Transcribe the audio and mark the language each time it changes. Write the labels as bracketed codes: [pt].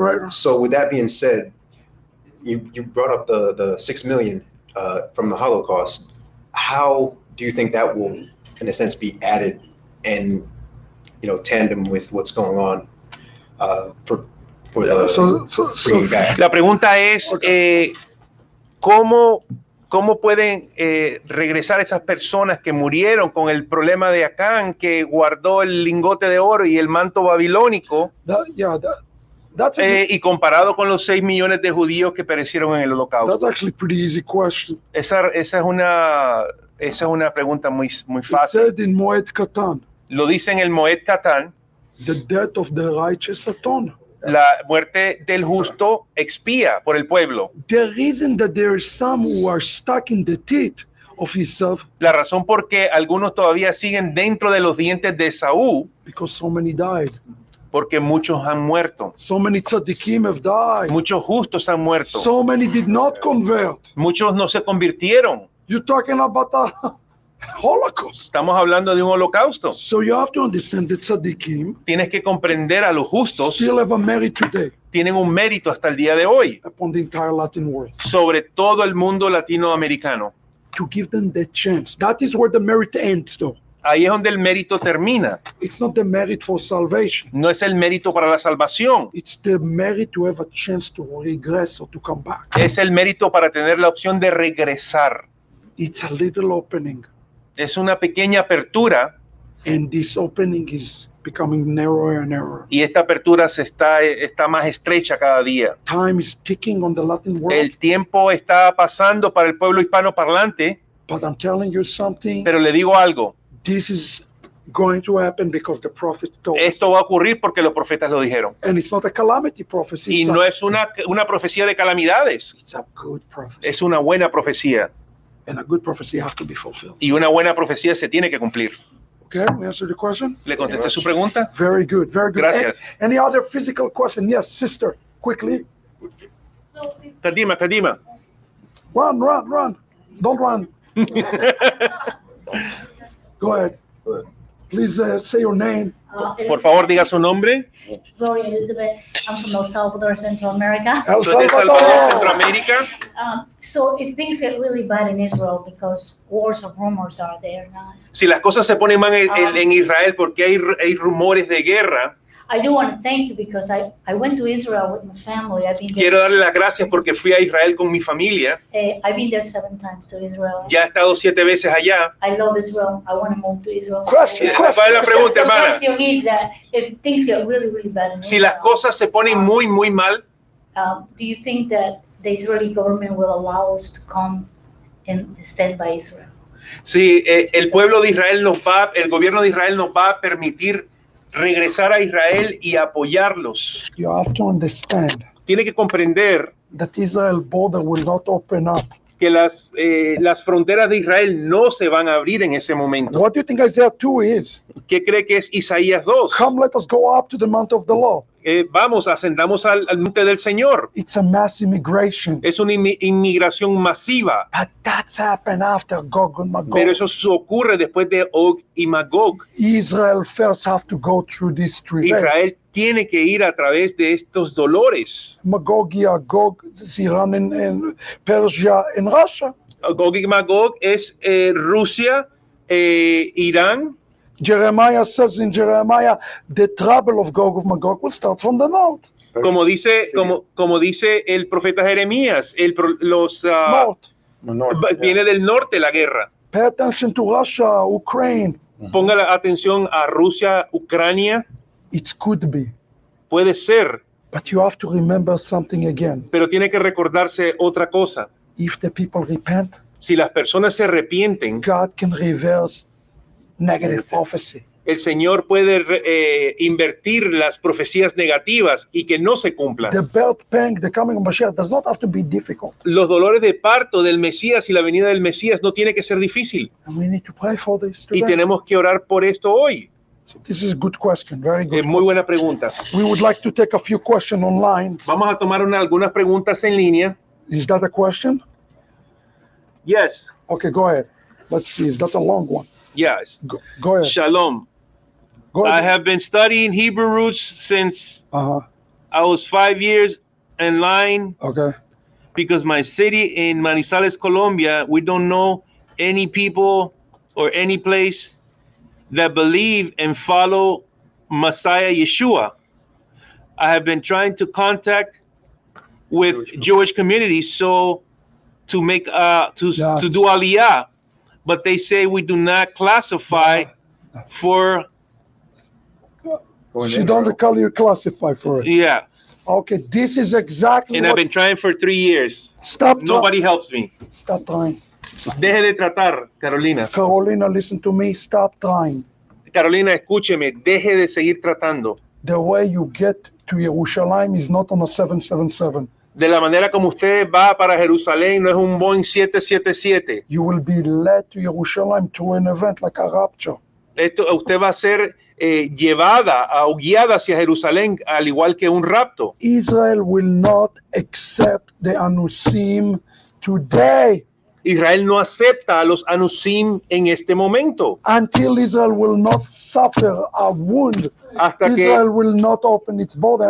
[en] So with that being said, you brought up the 6 million from the Holocaust. How do you think that will, in a sense, be added and tandem with what's going on for the So bringing back? [es] la pregunta es ¿cómo pueden regresar esas personas que murieron con el problema de Acán, que guardó el lingote de oro y el manto babilónico, [en] that's [es] y comparado con los 6 millones de judíos que perecieron en el [en] that's [es] holocausto? [en] actually a pretty easy question. [es] Esa es una pregunta muy [en] It [es] fácil. [en] said in Moed Katan, [es] Lo dice en el Moed Katan, [en] the death of the righteous atone. [es] la muerte del justo expía por el pueblo. [en] The reason that there is some who are stuck in the teeth of Esau, [es] La razón por qué algunos todavía siguen dentro de los dientes de Esaú, [en] because so many died. [es] porque muchos han muerto. [en] So many tzaddikim have died. [es] Muchos justos han muerto. [en] So many did not convert. [es] Muchos no se convirtieron. [en] You're talking about a Holocaust. [es] Estamos hablando de un holocausto. [en] So you have to understand that tzaddikim [es] Tienes que comprender a los justos. [en] still have a merit today [es] Tienen un mérito hasta el día de hoy [en] upon the entire Latin world. [es] sobre todo el mundo latinoamericano. [en] To give them that chance. That is where the merit ends, though. [es] Ahí es donde el mérito termina. [en] It's not the merit for salvation. [es] No es el mérito para la salvación. [en] It's the merit to have a chance to regress or to come back. [es] Es el mérito para tener la opción de regresar. [en] It's a little opening, [es] Es una pequeña apertura [en] and this opening is becoming narrower and narrower. [es] y esta apertura está más estrecha cada día. [en] Time is ticking on the Latin world, [es] El tiempo está pasando para el pueblo hispano parlante, [en] but I'm telling you something. [es] pero le digo algo. [en] This is going to happen because the prophet told us. [es] Esto va a ocurrir porque los profetas lo dijeron. [en] And it's not a calamity prophecy. [es] Y [en] It's, [es] no [en] a, [es] es una profecía de calamidades. [en] it's a good prophecy. [es] Es una buena profecía. [en] And a good prophecy has to be fulfilled. [es] Y una buena profecía se tiene que cumplir. [en] Okay, we answered the question? [es] ¿Le contesté su pregunta? [en] Very good, very good. [es] Gracias. [en] Any other physical question? Yes, sister, quickly. [he] Kadima. [en] Run. Don't run. Go ahead. Please say your name. [es] Por favor, diga su nombre. [en] Gloria Elizabeth. I'm from El Salvador, Central America. [es] El Soy de Salvador, Salvador. Centroamérica. [en] So if things get really bad in Israel, because wars of rumors are there now, [es] Si las cosas se ponen mal en Israel porque hay rumores de guerra, [en] I do want to thank you because I went to Israel with my family. [es] quiero darle las gracias porque fui a Israel con mi familia. [en] I've been there 7 times to Israel. [es] Ya he estado 7 veces allá. [en] I love Israel. I want to move to Israel. Question. [es] ¿Cuál es la pregunta, [en] The [es] hermana? [en] question is that if things get really, really bad in [es] Si las [en] Israel, [es] cosas se ponen muy mal, [en] do you think that the Israeli government will allow us to come and stand by Israel? [es] si el pueblo de Israel el gobierno de Israel nos va a permitir regresar a Israel y apoyarlos. [en] You have to understand [es] Tiene que comprender [en] that Israel border will not open up. [es] que las fronteras de Israel no se van a abrir en ese momento. [en] What do you think Isaiah 2 is? [es] ¿Qué cree que es Isaías 2? [en] Come, let us go up to the mount of the Lord. [es] Vamos, ascendamos al monte del Señor. [en] It's a mass immigration. [es] Es una inmigración masiva, [en] But that's happened after Gog and Magog. [es] pero eso ocurre después de Og y Magog. [en] Israel first have to go through this travail. [es] Israel tiene que ir a través de estos dolores. [en] Magog y Agog, it's Iran and Persia and Russia. [es] Gog y Magog es Rusia, Irán. [en] Jeremiah says in Jeremiah, the trouble of Gog and Magog will start from the north. [es] Como dice el profeta Jeremías, [en] North. [es] viene del norte la guerra. [en] Pay attention to Russia, Ukraine. [es] Ponga la atención a Rusia, Ucrania. [en] It could be. [es] Puede ser, [en] But you have to remember something again. [es] pero tiene que recordarse otra cosa. [en] If the people repent, [es] Si las personas se arrepienten, [en] God can reverse negative prophecy. [es] el Señor puede invertir las profecías negativas y que no se cumplan. [en] The birth pang, the coming of Mashiach does not have to be difficult. [es] Los dolores de parto del Mesías y la venida del Mesías no tiene que ser difícil. [en] And we need to pray for this [es] Y [en] today. [es] tenemos que orar por esto hoy. [en] So this is a good question, very good. [es] Muy [en] question. [es] buena pregunta. [en] We would like to take a few questions online. [es] Vamos a tomar algunas preguntas en línea. [en] Is that a question? Yes, Okay, go ahead. Let's see. Is that a long one? yes. Go ahead. [he] Shalom. [en] Go I ahead. have been studying Hebrew roots since Uh-huh. I was 5 years in line Okay. because my city in Manizales, Colombia, we don't know any people or any place that believe and follow Messiah Yeshua. I have been trying to contact with Jewish communities to make to do aliyah, but they say we do not classify for She don't call you classify for it. yeah. Okay, this is exactly And I've what. been trying for 3 years. Stop. Nobody helps me. Stop trying. [es] Deje de tratar, Carolina. [en] Carolina, listen to me. Stop trying. [es] Carolina, escúcheme. Deje de seguir tratando. [en] The way you get to Yerushalayim is not on a 777. [es] de la manera como usted va para Jerusalén, no es un Boeing 777. [en] You will be led to Jerusalem to an event like a rapture. [es] Usted va a ser llevada o guiada hacia Jerusalén, al igual que un rapto. [en] Israel will not accept the Anusim today [es] Israel no acepta a los Anusim en este momento. [en] until Israel will not suffer a wound. [es] Hasta que, [en] Israel will not open its border.